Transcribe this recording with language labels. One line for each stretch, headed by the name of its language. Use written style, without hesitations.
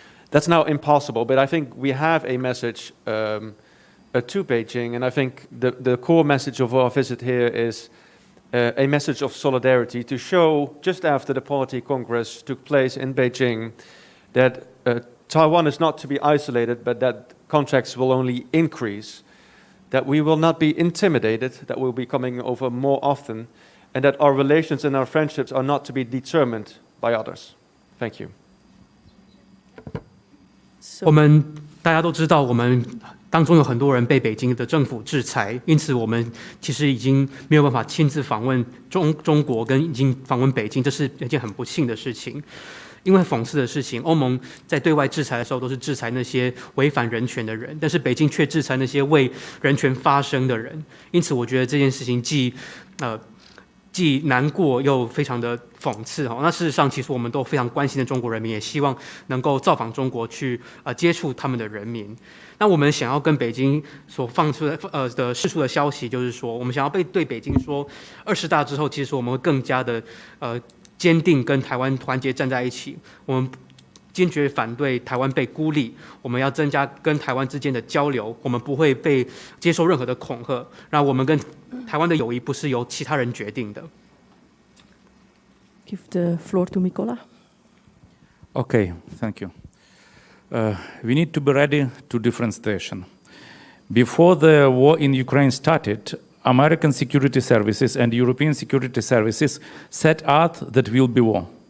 English: That's now impossible, but I think we have a message to Beijing, and I think the core message of our visit here is a message of solidarity to show, just after the Polity Congress took place in Beijing, that Taiwan is not to be isolated, but that contacts will only increase, that we will not be intimidated, that we'll be coming over more often, and that our relations and our friendships are not to be determined by others. Thank you.
Chinese: 我们大家都知道，我们当中有很多人被北京的政府制裁，因此我们其实已经没有办法亲自访问中国，跟已经访问北京，这是一件很不幸的事情。因为讽刺的事情，欧盟在对外制裁的时候都是制裁那些违反人权的人，但是北京却制裁那些为人权发声的人。因此，我觉得这件事情既难过又非常的讽刺。那事实上，其实我们都非常关心的中国人民，也希望能够造访中国去接触他们的人民。那我们想要跟北京所放出的释出的消息，就是说，我们想要对北京说，20大之后，其实我们会更加的坚定跟台湾团结站在一起，我们坚决反对台湾被孤立，我们要增加跟台湾之间的交流，我们不会被接受任何的恐吓，那我们跟台湾的友谊不是由其他人决定的。
English: Give the floor to Mykola. Okay, thank you. We need to be ready to different situation. Before the war in Ukraine started, American security services and European security services set out that will be war.